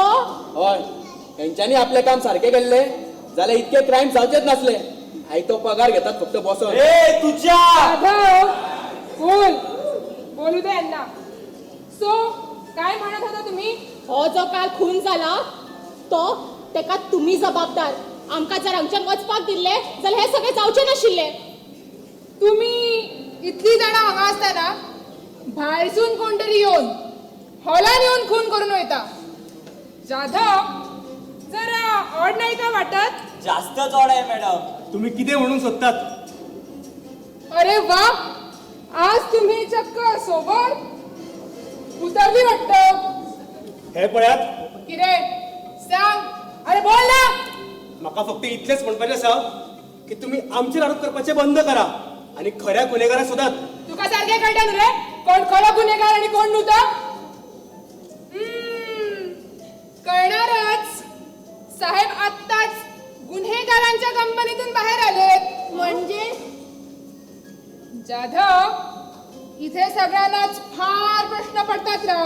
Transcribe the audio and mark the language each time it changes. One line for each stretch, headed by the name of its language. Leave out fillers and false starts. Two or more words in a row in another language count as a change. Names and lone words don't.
Konkani: होय त्यांच्यानी आपले काम सारखे केले जाल्यार इतके क्राईम जावचेच नसले आई तो पगार घेतात फक्त बसून
Marathi: ए तुझ्या जाधव बोल बोलू दे यांना सो काय म्हणत होता तुम्ही
Konkani: हो जो काल खून झाला तो तेका तुम्ही जबाबदार आमका जर आमच्यान वचपाक दिले जाल्यार हे सगळे जावचे नाशिल्ले तुम्ही इतली जाणां हांगा आसतना भायरसून कोणतरी येऊन हॉलान येऊन खून करून वयता जाधव जरा ऑड नाही का वाटत
Marathi: जास्तच ऑड आहे मॅडम
Konkani: तुम्ही किती म्हणून सोदतात
Marathi: अरे वा आज तुम्ही चक्क सोबत उतरली वाटत
Konkani: हे पळयात
Marathi: किरे सांग अरे बोल ना
Konkani: म्हाका फक्त इतलेच म्हणपाचें आसा की तुम्ही आमचेर आरोप करपाचे बंद करा आणि खऱ्या गुन्हेगारा शोधात. तुका सारखे कळटा रे कोण खरो गुन्हेगार आणि कोण नव्हता?
Marathi: कळणारच. साहेब आत्ताच गुन्हेगारांच्या कंपनीतून बाहेर आलेत. म्हणजे जाधव, इथे सगळ्यांनाच फार प्रश्न पडतात राव.